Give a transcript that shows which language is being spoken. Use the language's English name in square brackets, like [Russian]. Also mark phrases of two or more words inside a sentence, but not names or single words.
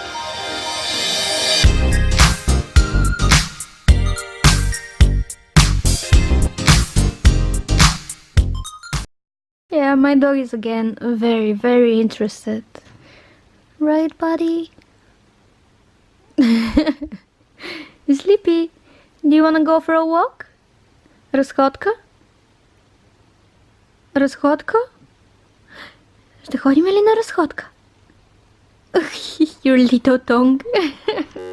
[English] Yeah, my dog is again very interested. Right, buddy? Sleepy. Do you wanna go for a walk? [Bulgarian] Разходка? Разходка? Ще ходим ли на разходка? [English] Your little tongue.